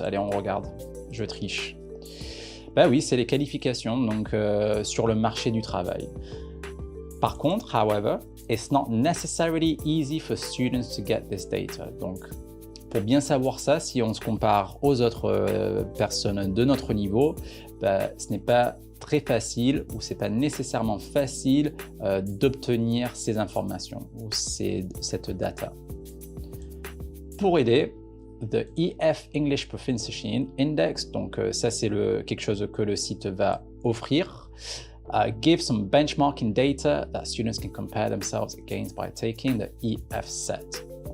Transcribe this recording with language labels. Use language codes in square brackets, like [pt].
[fr] Allez, on regarde, je triche. Oui, c'est les qualifications donc sur le marché du travail. Par contre, [en] however, it's not necessarily easy for students to get this data. [fr] Donc, pour bien savoir ça, si on se compare aux autres personnes de notre niveau, ce n'est pas très facile ou c'est pas nécessairement facile d'obtenir ces informations ou cette data. Pour aider, the EF English Proficiency Index, donc ça c'est quelque chose que le site va offrir. [en] Give some benchmarking data that students can compare themselves against by taking the EF set.